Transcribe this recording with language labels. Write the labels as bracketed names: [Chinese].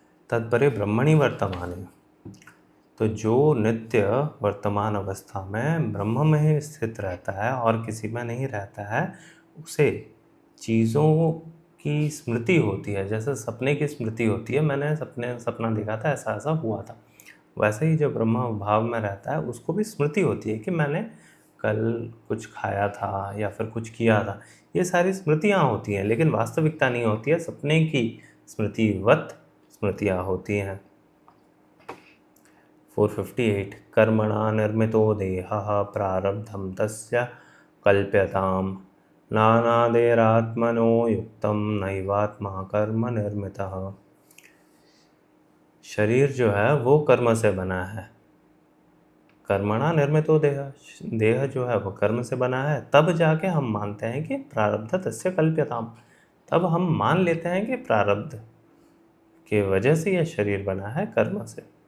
[Sanskrit] तत्परे ब्रह्मणि वर्तमाने, [Hindi] तो जो नित्य वर्तमान अवस्था में ब्रह्म में ही स्थित रहता है और किसी में नहीं रहता है, उसे चीज़ों की स्मृति होती है, जैसे सपने की स्मृति होती है, मैंने सपना देखा था, ऐसा ऐसा हुआ था। वैसे ही जो ब्रह्म भाव में रहता है उसको भी स्मृति होती है कि मैंने कल कुछ खाया था या फिर कुछ किया था। ये सारी स्मृतियाँ होती हैं, लेकिन वास्तविकता नहीं होती है, सपने की स्मृतिवत स्मृतियाँ होती हैं। [Sanskrit] 458 कर्मणा निर्मितो देहः प्रारब्धं तस्य कल्प्यताम् नानादेरात्मनो युक्तं नैवात्मा कर्म निर्मितः। [Hindi] शरीर जो है वो कर्म से बना है। [Sanskrit] कर्मणा निर्मितो देह, [Hindi] देह जो है वो कर्म से बना है, तब जाके हम मानते हैं कि [Sanskrit] प्रारब्ध तस्य कल्प्यताम, [Hindi] तब हम मान लेते हैं कि प्रारब्ध के वजह से यह शरीर बना है कर्म से।